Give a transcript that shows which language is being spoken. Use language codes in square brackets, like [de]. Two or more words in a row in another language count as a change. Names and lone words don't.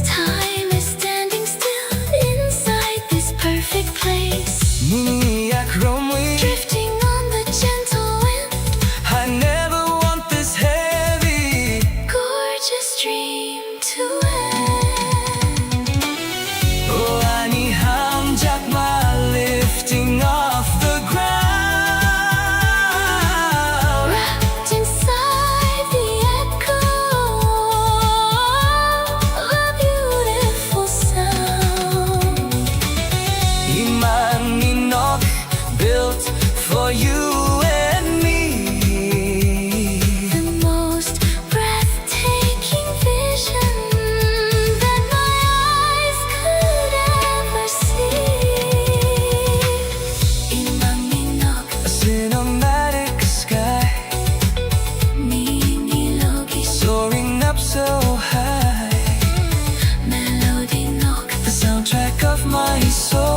[en] Time is standing still inside this perfect place. [trp] Nini akromi, [en] Drifting on the gentle wind. I never want this heavy. Gorgeous dream to end. Oh, [trp] ani hamjak ma [en] lifting off the ground. Wrapped inside the echo of a beautiful sound. [trp] Imang inok [en] built for you and me. The most breathtaking vision that my eyes could ever see. [trp] Imang minok, [en] A cinematic sky [trp] ninilogi [en] soaring up so high. [trp] melody nok. [en] The soundtrack of my soul.